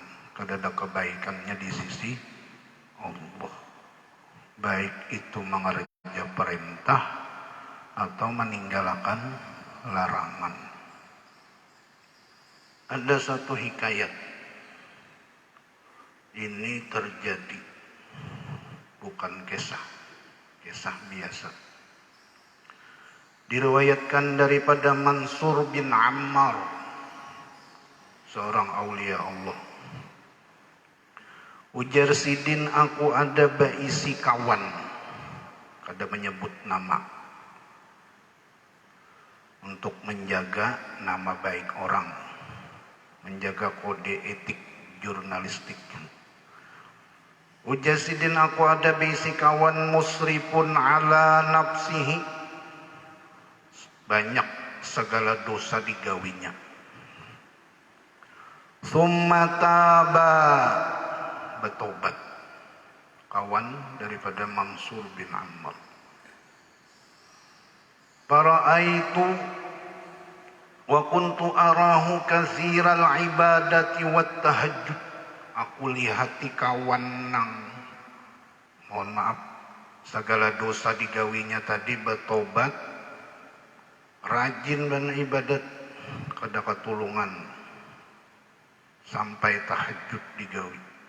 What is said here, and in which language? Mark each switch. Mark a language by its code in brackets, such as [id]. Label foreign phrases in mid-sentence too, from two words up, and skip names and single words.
[bjn] Kada ada kebaikannya di sisi Allah, baik itu mengerja perintah atau meninggalkan larangan. [id] Ada satu hikayat, ini terjadi, bukan kisah biasa. Diriwayatkan daripada Mansur bin Ammar, seorang aulia Allah. [bjn] Ujar Sidin, aku ada baisi kawan, kada menyebut nama, untuk menjaga nama baik orang, menjaga kode etik jurnalistik. Ujar Sidin, aku ada baisi kawan [ar] مسرف على نفسه, [bjn] banyak segala dosa digawinya. [ar] ثم تاب, [id] bertobat. Kawan daripada Mansur bin Ammar. [ar] فرأيته وكنت أراه كثير العبادة والتهجد. [bjn] Aku lihati kawan nang, mohon maaf, segala dosa digawinya tadi bertobat, rajin dan ibadat, kada katulungan, sampai tahajud digawi.